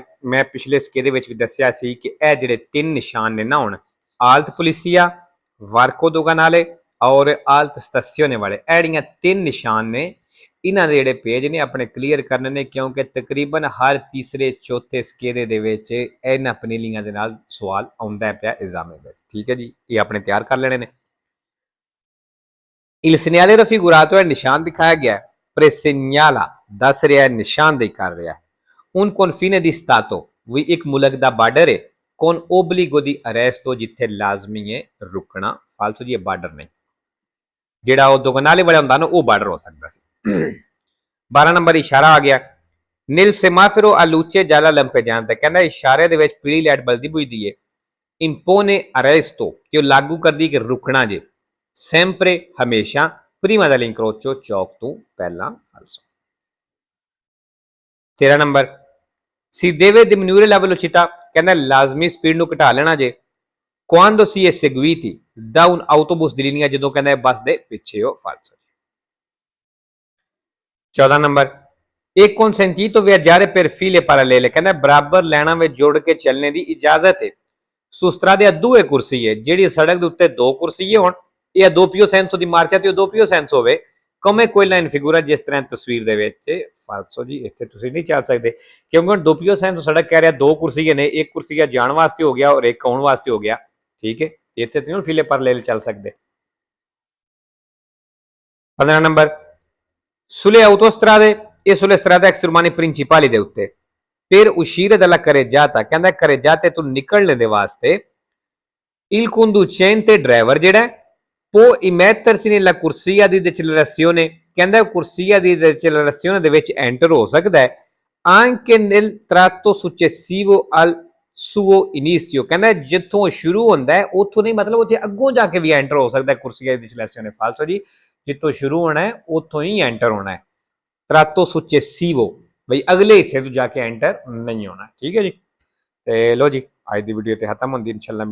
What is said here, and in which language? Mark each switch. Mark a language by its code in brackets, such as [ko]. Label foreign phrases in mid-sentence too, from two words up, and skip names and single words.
[pa] ਮੈਂ ਪਿਛਲੇ ਸਕੇ ਦੇ ਵਿੱਚ ਵੀ ਦੱਸਿਆ ਸੀ ਕਿ ਇਹ ਜਿਹੜੇ 3 ਨਿਸ਼ਾਨ ਨੇ ਨਾ ਹੁਣ ਆਲਤ ਪੁਲਿਸੀਆ, ਵਾਰਕੋ ਦੁਗਨਾਲੇ ਔਰ ਆਲਤ ਸਟੇਸ਼ਨੇ ਵਾਲੇ, ਇਹ ਜਿਹੜੀਆਂ 3 ਨਿਸ਼ਾਨ ਨੇ ਇਹਨਾਂ ਦੇ ਜਿਹੜੇ ਪੇਜ ਨੇ ਆਪਣੇ ਕਲੀਅਰ ਕਰਨੇ ਨੇ ਕਿਉਂਕਿ ਤਕਰੀਬਨ ਹਰ ਤੀਸਰੇ ਚੌਥੇ ਸਕੇਰੇ ਦੇ ਵਿੱਚ ਇਹਨਾਂ ਪਨੀਲੀਆਂ ਦੇ ਨਾਲ ਸਵਾਲ ਆਉਂਦਾ ਪਿਆ ਐਗਜ਼ਾਮ ਵਿੱਚ। ਠੀਕ ਹੈ ਜੀ ਇਹ ਆਪਣੇ ਤਿਆਰ ਕਰ ਲੈਣੇ ਨੇ। [it] il segnale raffigurato è [pa] ਨਿਸ਼ਾਨ ਦਿਖਾਇਆ ਗਿਆ presegnala ਦੱਸ ਰਿਹਾ ਹੈ ਨਿਸ਼ਾਨ ਦੇ ਕਰ ਰਿਹਾ ਹੈ। [it] un confine di stato [pa] ਵੀ ਇੱਕ ਮੁਲਕ ਦਾ ਬਾਰਡਰ ਹੈ [it] con obbligo di arresto [pa] ਜਿੱਥੇ ਲਾਜ਼ਮੀ ਹੈ ਰੁਕਣਾ। ਫਾਲਤੂ ਜੀ ਇਹ ਬਾਰਡਰ ਨਹੀਂ, ਜਿਹੜਾ ਉਹ ਦੁਗਨਾਲੇ ਵਾਲਾ ਹੁੰਦਾ ਨਾ ਉਹ ਬਾਰਡਰ ਹੋ ਸਕਦਾ ਸੀ। [it] 12 [pa] ਨੰਬਰ ਇਸ਼ਾਰਾ ਆ ਗਿਆ [it] nel semaforo a luce gialla lampeggiante, [pa] ਕਹਿੰਦਾ ਇਸ਼ਾਰੇ ਦੇ ਵਿੱਚ ਪੀਲੀ ਲਾਈਟ ਬਲਦੀ ਬੁਝਦੀ ਹੈ। [it] impone arresto [pa] ਕਿ ਉਹ ਲਾਗੂ ਕਰਦੀ ਕਿ ਰੁਕਣਾ ਜੇ sempre ਹਮੇਸ਼ਾ [it] prima dell'incrocio [pa] ਚੌਕ ਤੋਂ ਪਹਿਲਾਂ। ਫਾਲਸੋ। [it] 13 ਨੰਬਰ si deve diminuire la velocità, [pa] ਕਹਿੰਦਾ ਲਾਜ਼ਮੀ ਸਪੀਡ ਨੂੰ ਘਟਾ ਲੈਣਾ ਜੇ [it] quando si è seguiti da un autobus di linea, [pa] ਜਦੋਂ ਕਹਿੰਦਾ ਬੱਸ ਦੇ ਪਿੱਛੇ ਹੋ। ਫਾਲਸੋ। [it] 14 ਨੰਬਰ एक consentito viaggiare per file parallele, [pa] ਕਹਿੰਦਾ ਬਰਾਬਰ ਲਾਈਨਾਂ ਵਿੱਚ ਜੁੜ ਕੇ ਚੱਲਣੇ ਦੀ ਇਜਾਜ਼ਤ ਹੈ [it] su strade a due corsie, [pa] ਜਿਹੜੀ ਸੜਕ ਦੇ ਉੱਤੇ 2 ਕੁਰਸੀਏ ਹੋਣ ਇਹ [it] doppio senso [pa] ਦੀ ਮਾਰਚਾ ਤੇ ਉਹ [it] doppio senso [pa] ਹੋਵੇ [it] come quella in figura, [pa] ਜਿਸ ਤਰ੍ਹਾਂ ਤਸਵੀਰ ਦੇ ਵਿੱਚ। ਫਾਲਸੋ ਜੀ ਇੱਥੇ ਤੁਸੀਂ ਨਹੀਂ ਚੱਲ ਸਕਦੇ ਕਿਉਂਕਿ ਹੁਣ [it] doppio senso [pa] ਸੜਕ ਕਹਿ ਰਿਹਾ 2 ਕੁਰਸੀਏ ਨੇ, ਇੱਕ ਕੁਰਸੀਆ ਜਾਣ ਵਾਸਤੇ ਹੋ ਗਿਆ ਔਰ ਇੱਕ ਆਉਣ ਵਾਸਤੇ ਹੋ ਗਿਆ। ਠੀਕ ਹੈ ਇੱਥੇ ਤੁਸੀਂ [it] ਫੀਲੇ parallele [pa] ਚੱਲ ਸਕਦੇ। [it] 15 ਨੰਬਰ sulle autostrade e sulle strade extraeurbane principali [pa] ਦੇ ਉੱਤੇ [it] per uscire dalla carreggiata, ਕਹਿੰਦਾ carreggiate [pa] ਤੋਂ ਨਿਕਲਣ ਦੇ ਵਾਸਤੇ [it] il conducente [pa] ਡਰਾਈਵਰ ਜਿਹੜਾ [it] può immettersi nella corsia di decelerazione, ਕਹਿੰਦਾ corsia di decelerazione [pa] ਦੇ ਵਿੱਚ ਐਂਟਰ ਹੋ ਸਕਦਾ ਹੈ [it] anche nel tratto successivo al suo inizio, [pa] ਕਹਿੰਦਾ ਜਿੱਥੋਂ ਸ਼ੁਰੂ ਹੁੰਦਾ ਹੈ ਉੱਥੋਂ ਨਹੀਂ ਮਤਲਬ ਉੱਥੇ ਅੱਗੋਂ ਜਾ ਕੇ ਵੀ ਐਂਟਰ ਹੋ ਸਕਦਾ ਹੈ [it] corsia di decelerazione। [pa] ਫਾਲਤੂ ਜੀ ਜਿੱਥੋਂ ਸ਼ੁਰੂ ਹੋਣਾ ਹੈ ਉੱਥੋਂ ਹੀ ਐਂਟਰ ਹੋਣਾ ਹੈ। [it] tratto successivo [pa] ਬਈ ਅਗਲੇ ਹਿੱਸੇ ਤੋਂ ਜਾ ਕੇ ਐਂਟਰ ਨਹੀਂ ਹੋਣਾ। ਠੀਕ ਹੈ ਜੀ ਤੇ ਲੋ ਜੀ ਅੱਜ ਦੀ ਵੀਡੀਓ ਤੇ ਖਤਮ ਹੁੰਦੀ ਇਨਸ਼ਾਅੱਲਾ।